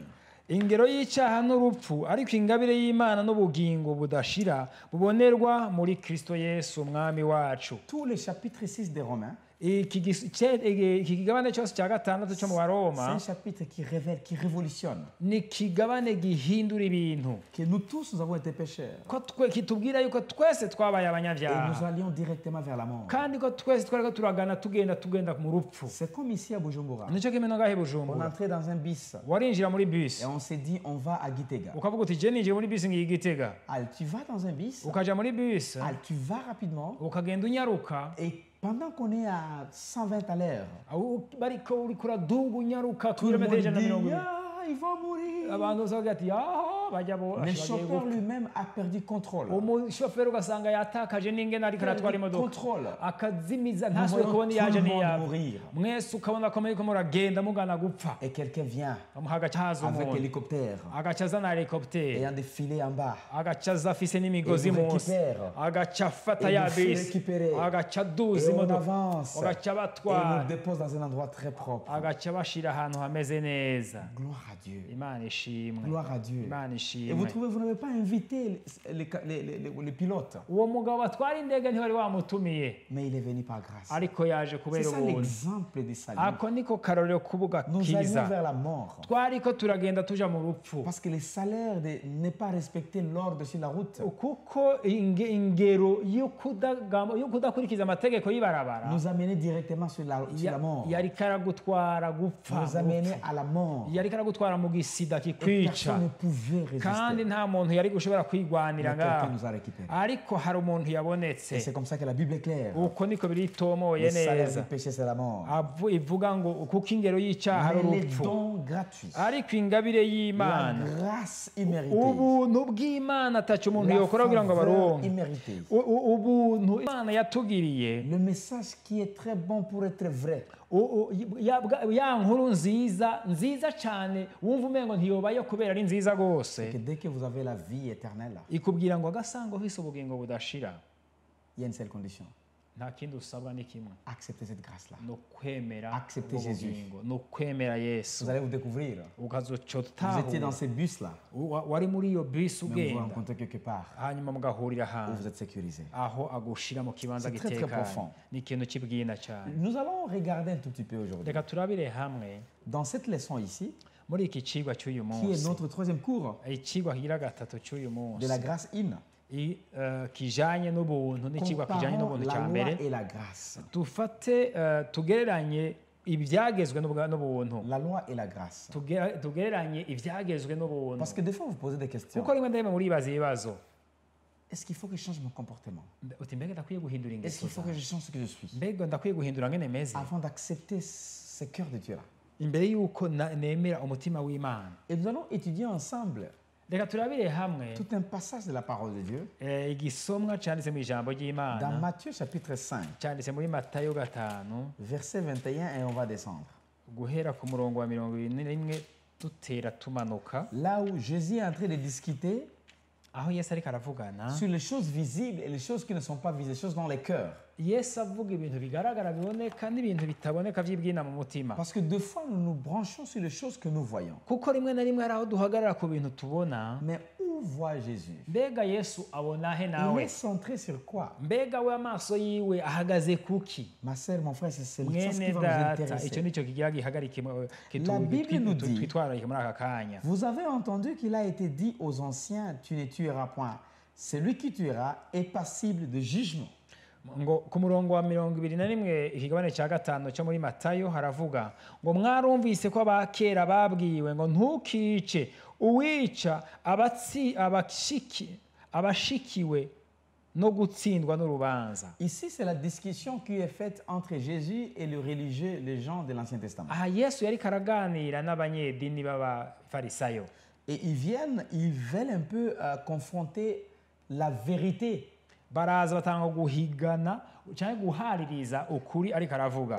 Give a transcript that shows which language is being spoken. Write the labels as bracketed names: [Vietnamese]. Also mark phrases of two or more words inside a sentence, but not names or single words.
[Rundi] ingero y'icyaha n'urupfu ariko ingabire y'Imana n'ubugingo budashira bubonerwa muri Kristo Yesu umwami wacu. [French] Tout le chapitre 6 des Romains, [Rundi] iki kigabane cyose cya gatandatu cyo mu [French] c'est [Rundi] Baroma [French] un chapitre qui révèle, qui révolutionne, [Rundi] ni kigabane gihindura ibintu [French] que nous tous, nous avons été pécheurs. [Rundi] ko kitubwira yuko twese twabaye [French] Et nous [Rundi] abanyabyaha [French] allions directement vers la mort. [Rundi] kandi ko twese twariko turagana tugenda mu rupfu. [French] C'est comme ici à Bujumbura. [Rundi] nicyo kimwe ngahe [French] On [Rundi] Bujumbura [French] entrait dans un bis [Rundi] warinjira muri bisi [French] et on s'est dit, on va à Gitega. [Rundi] ukavuga uti je ninjiye muri bisi ngiye Gitega [French] Al, tu vas dans un bis, [Rundi] ukaja muri bisi [French] Al, tu vas rapidement, [Rundi] ukagenda unyaruka [French] et pendant qu'on est à 120 à l'heure, [Rundi] bariko uriko uraduga unyaruka [French] tout le monde [Rundi] kilometero ijana na [French] dit, [Rundi] mirongo ibiri [French] ah, il va mourir. [Rundi] abantu bose bavuga ati bajya [French] Le chauffeur lui-même a perdu contrôle. [Rundi] umushoferi ugasanga yatakaje n'ingene ariko aratwara [French] Perdu [Rundi] imodoka [French] contrôle. [Rundi] akazimiza [French] Nous [Rundi] ntasubiye [French] voyons [Rundi] kubona [French] tout [Rundi] yaje [French] le monde [Rundi] niyaba [French] mourir. [Rundi] mwese ukabona ko muriko muragenda mugana gupfa [French] Et quelqu'un vient [Rundi] hagaca haza [French] avec [Rundi] umuntu [French] hélicoptère [Rundi] agaca azana helikopteri [French] ayant des filets en bas. [Rundi] agaca aza afise n'imigozi [French] Et vous [Rundi] munsi [French] récupère. [Rundi] agaca afata [French] Et [Rundi] ya [French] vous fait [Rundi] bisi [French] récupérer. [Rundi] agaca [French] Et [Rundi] aduza [French] on [Rundi] imodoka [French] avance. [Rundi] agaca [French] Et on [Rundi] abatwara [French] nous dépose dans un endroit très propre. [Rundi] agaca bashira ahantu hameze neza. [French] Gloire à Dieu. [Rundi] Imana ishimwe [French] Gloire à Dieu. [Rundi] Imana [French] Et vous [Rundi] ishimwe [French] trouvez, vous n'avez pas invité les pilotes, [Rundi] uwo mugabo batwara indege ntibari bamutumiye [French] mais il est venu par grâce. [Rundi] ariko yaje [French] C'est [Rundi] kubera [French] ça [Rundi] ubuntu [French] l'exemple du salut. [Rundi] ako niko karorero [French] Nous [Rundi] k'ubugakiza [French] allions vers la mort. [Rundi] twariko turagenda tuja mu rupfu [French] Parce que le salaire de ne pas respecter l'ordre sur la route [Rundi] kuko ingero yo kudakurikiza amategeko y'ibarabara [French] nous amenait directement sur la mort. [Rundi] yari karagutwara gupfa [French] Nous amenait à la mort. [Rundi] yari karagutwara mu gisida [French] Et [Rundi] kikwica [French] personne ne pouvait [Rundi] kandi [French] résister. [Rundi] nta muntu yari gushobora kwigwanira [French] Mais quelqu'un [Rundi] ngaho [French] nous a récupérés. [Rundi] ariko hari umuntu [French] Et [Rundi] yabonetse [French] c'est comme ça que la Bible est claire. [Rundi] uko niko biritomoye [French] Le salaire [Rundi] neza [French] du péché, c'est la mort. [Rundi] ivuga ngo kuko ingero y'icyaha ari [French] Mais les [Rundi] urupfu [French] dons gratuits, [Rundi] ariko ingabire [French] la [Rundi] y'Imana [French] grâce imméritée, [Rundi] ubuntu bw'Imana ataco umuntu [French] la [Rundi] yokora kugira ngo [French] faveur [Rundi] abaronke [French] imméritée, [Rundi] ubuntu Imana yatugiriye [French] le message qui est très bon pour être vrai. [Rundi] ya nkuru nziza cyane wumva umengo ntiyobayo kubera ari nziza rwose [French] Que dès que vous avez la vie éternelle, [Rundi] ikubwira ngo agasanga ufise ubugingo budashira [French] il y a une seule condition. [Rundi] nta kindi usabwa ni kimwe [French] Acceptez cette grâce-là. [Rundi] ni ukwemera [French] Acceptez [Rundi] ubwo [French] Jésus. [Rundi] bugingo ni ukwemera Yesu [French] Vous allez vous découvrir. [Rundi] ukazoca [French] Vous étiez dans [Rundi] utahura [French] ces bus-là, [Rundi] wari muri iyo bisi [French] mais vous vous [Rundi] ugenda [French] rencontrez quelque part [Rundi] hanyuma mugahurira [French] où [Rundi] ahantu [French] vous êtes sécurisé. [Rundi] aho agushira mu kibanza [French] C'est très, très [Rundi] gitekanye [French] profond. [Rundi] ni ikintu kibwina cyane [French] Nous allons regarder un tout petit peu aujourd'hui. [Rundi] reka turabire hamwe [French] Dans cette leçon ici, [Rundi] muri iki cigwa cy'uyu [French] qui est [Rundi] munsi [French] notre troisième cours [Rundi] icigwa kigira gatatu cy'uyu munsi [French] de la grâce in, [Rundi] kijanye n'ubuntu n'ikigwa kijanye [French] comparons [Rundi] n'ubuntu [French] la [Rundi] cya [French] loi [Rundi] mbere [French] et la grâce. [Rundi] dufate tugereranye ibyagezwe n'ubuntu [French] la loi et la grâce. [Rundi] tugereranye ibyagezwe n'ubuntu [French] Parce que des fois, vous posez des questions. [Rundi] kuko rimwe na rimwe muribaza ibibazo [French] Est-ce qu'il faut que je change mon comportement? [Rundi] uti mbega ndakwiye guhindura [French] Est-ce [Rundi] ingeso [French] qu'il faut que [Rundi] zanjye [French] je change ce que je suis [Rundi] mbega ndakwiye guhindura ngene meze [French] avant d'accepter ce cœur de Dieu-là? [Rundi] imbere y'uko nemera umutima w'imana [French] Et nous allons étudier ensemble [Rundi] reka turabire hamwe [French] tout un passage de la parole de Dieu [Rundi] igisomwa cyanditse mu ijambo [French] dans [Rundi] ry'imana [French] Matthieu chapitre 5, [Rundi] cyanditse muri matayo 5 [French] verset 21, et on va descendre. [Rundi] guhera ku murongo wa 21 dutera tumanuka [French] Là où Jésus est en train de discuter [Rundi] aho yesu ariko aravugana [French] sur les choses visibles et les choses qui ne sont pas visibles, les choses dans les cœurs. [Rundi] yesu avuga ibintu bigaragara biboneka n'ibintu bitaboneka by'ibwina mu mutima [French] Parce que deux fois, nous nous branchons sur les choses que nous voyons. [Rundi] kuko rimwe na rimwe hari aho duhagarara ku bintu tubona [French] Mais où voit Jésus? [Rundi] mbega yesu abona he [French] Il [Rundi] nawe [French] est centré sur quoi? [Rundi] mbega we amaso yiwe ahagaze kuki [French] Ma sœur, mon frère, c'est ça ce qui [Rundi] mwene [French] va vous [Rundi] data icyo [French] intéresser. [Rundi] nicyo kigira gihagarike [French] La Bible nous dit- [Rundi] twitwararike muri aka kanya [French] Vous avez entendu qu'il a été dit aux anciens, tu ne tueras point. Celui qui tuera est passible de jugement. [Rundi] ngo ku murongo wa 21 ikigabane cya 5 cyo muri matayo haravuga ngo mwarumvise ko abakera babwiwe ngo ntukice uwica abashikiwe no gutsindwa n'urubanza. [French] Ici, c'est la discussion qui est faite entre Jésus et le religieux, les gens de l'Ancien Testament. [Rundi] aha yesu yari karaganira n'abanyedini b'abafarisayo [French] Et ils veulent un peu confronter la vérité. [Rundi] baraza batanga guhigana cyangwa guhaririza ukuri ariko aravuga